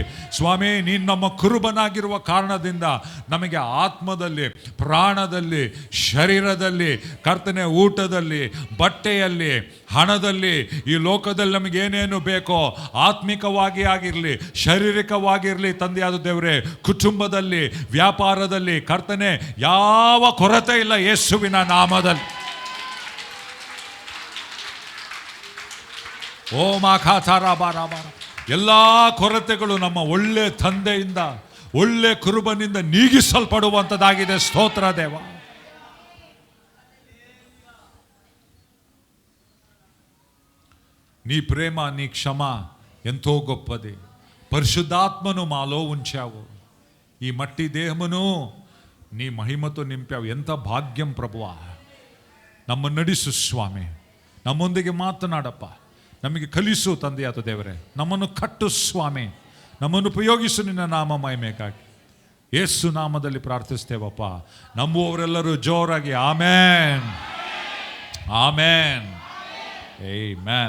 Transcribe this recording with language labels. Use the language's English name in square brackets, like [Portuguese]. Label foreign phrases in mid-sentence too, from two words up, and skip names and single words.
[Kannada] ಸ್ವಾಮಿ, ನೀನು ನಮ್ಮ ಕುರುಬನಾಗಿರುವ ಕಾರಣದಿಂದ ನಮಗೆ ಆತ್ಮದಲ್ಲಿ, ಪ್ರಾಣದಲ್ಲಿ, ಶರೀರದಲ್ಲಿ, ಕರ್ತನೆ ಊಟದಲ್ಲಿ, ಬಟ್ಟೆಯಲ್ಲಿ, ಹಣದಲ್ಲಿ, ಈ ಲೋಕದಲ್ಲಿ ನಮಗೇನೇನು ಬೇಕೋ ಆತ್ಮಿಕವಾಗಿ ಆಗಿರಲಿ, ಶಾರೀರಿಕವಾಗಿರಲಿ ತಂದೆಯಾದ ದೇವರೇ, ಕುಟುಂಬದಲ್ಲಿ, ವ್ಯಾಪಾರದಲ್ಲಿ ಕರ್ತನೆ ಯಾವ ಕೊರತೆ ಇಲ್ಲ ಯೇಸುವಿನ ನಾಮದಲ್ಲಿ. ಓ ಮಾಖಾತಾರಾಬಾರಾಬಾರ, ಎಲ್ಲ ಕೊರತೆಗಳು ನಮ್ಮ ಒಳ್ಳೆ ತಂದೆಯಿಂದ, ಒಳ್ಳೆ ಕುರುಬನಿಂದ ನೀಗಿಸಲ್ಪಡುವಂಥದ್ದಾಗಿದೆ. ಸ್ತೋತ್ರ ದೇವ. [Telugu] నీ ప్రేమ, నీ క్షమ ఎంతో గొప్పది. పరిశుద్ధాత్మను మాలో ఉంచావు. ఈ మట్టి దేహమును నీ మహిమతో నింపావు. ఎంత భాగ్యం ప్రభువా. [Kannada] ನಮ್ಮನ್ನು ನಡೆಸು ಸ್ವಾಮಿ, ನಮ್ಮೊಂದಿಗೆ ಮಾತನಾಡಪ್ಪ, ನಮಗೆ ಕಲಿಸು ತಂದೆಯಾದ ದೇವರೇ, ನಮ್ಮನ್ನು ಕಟ್ಟು ಸ್ವಾಮಿ, ನಮ್ಮನ್ನು ಉಪಯೋಗಿಸು ನಿನ್ನ ನಾಮ ಮಹಿಮೆಗಾಗಿ. ಯೇಸು ನಾಮದಲ್ಲಿ ಪ್ರಾರ್ಥಿಸ್ತೇವಪ್ಪ. ನಂಬುವವರೆಲ್ಲರೂ ಜೋರಾಗಿ ಆಮೇನ್, ಆಮೇನ್, ಆಮೇನ್.